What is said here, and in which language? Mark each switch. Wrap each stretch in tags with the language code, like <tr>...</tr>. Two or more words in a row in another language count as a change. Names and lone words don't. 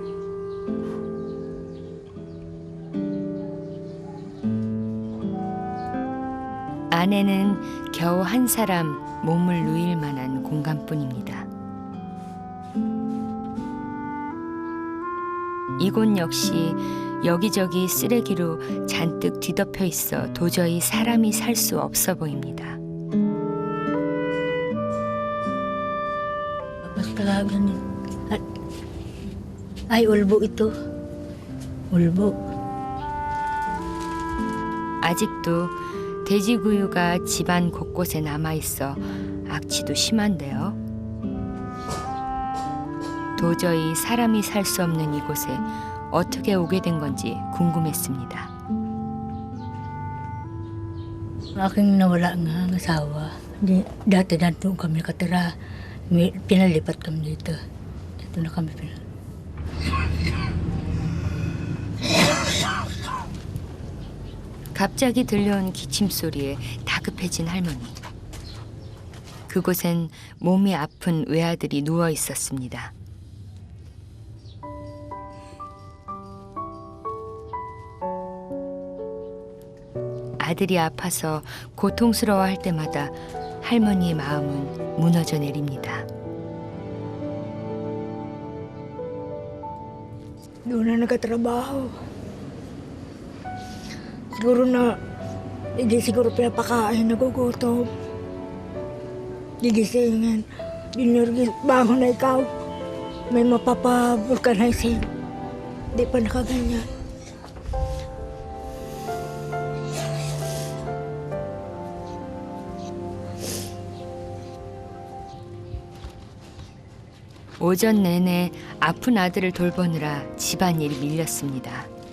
<ko>안에는 겨우 한 사람 몸을 누일 만한 공간뿐입니다. 이곳 역시 여기저기 쓰레기로 잔뜩 뒤덮여 있어 도저히 사람이 살 수 없어 보입니다.</ko> <tl>Basta ganun. Ay, ulbo ito. ulbo.</tl> <ko>아직도 돼지구유가 집안 곳곳에 남아있어 악취도 심한데요. 도저히 사람이 살 수 없는 이곳에 어떻게 오게 된 건지 궁금했습니다.</ko> <tl>Aking nawala nga ang asawa. Dati doon kami nakatira. Pinalipat kami dito. Dito na kami pinalipat.</tl> <ko>갑자기 들려온 기침 소리에 다급해진 할머니. 그곳엔 몸이 아픈 외아들이 누워 있었습니다. 아들이 아파서 고통스러워할 때마다 할머니의 마음은 무너져 내립니다.</ko> <tl>Doon na nagkatrabaho. Siguro na, hindi siguro pinapakain, nagugutom. Gigisingin. Junior, bangon na ikaw. May mapapa-vulcanizing. Di pa nakaganyan.</tl> <ko>오전 내내 아픈 아들을 돌보느라 집안일이 밀렸습니다.</ko>